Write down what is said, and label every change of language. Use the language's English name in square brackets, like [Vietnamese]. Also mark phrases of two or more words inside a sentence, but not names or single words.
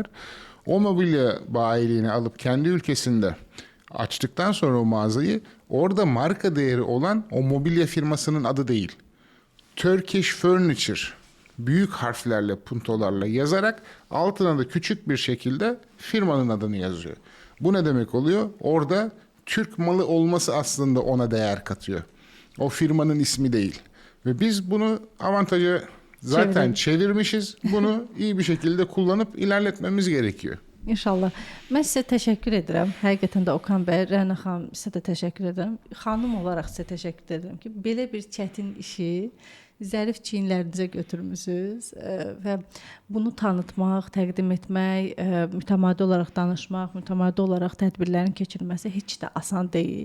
[Turkish] O mobilya bayiliğini alıp kendi ülkesinde açtıktan sonra o mağazayı, orada marka değeri olan o mobilya firmasının adı değil, [English] Turkish Furniture [Turkish] büyük harflerle, puntolarla yazarak altına da küçük bir şekilde firmanın adını yazıyor. Bu ne demek oluyor? Orada Türk malı olması aslında ona değer katıyor. O firmanın ismi değil. Ve biz bunu avantaja zaten çevirmişiz. Bunu iyi bir şekilde kullanıp ilerletmemiz gerekiyor. İnşallah. [Azerbaijani] Mən sizə təşəkkür edirəm. Həqiqətən də Okan bəy, Rəna xanım sizə də təşəkkür edirəm. Xanım olaraq sizə təşəkkür edirəm ki, belə bir çətin işi zərif çiyinlərinizə götürmüsünüz və bunu tanıtmaq, təqdim etmək, mütəmadi olaraq danışmaq, mütəmadi olaraq tədbirlərin keçirilməsi heç də asan deyil.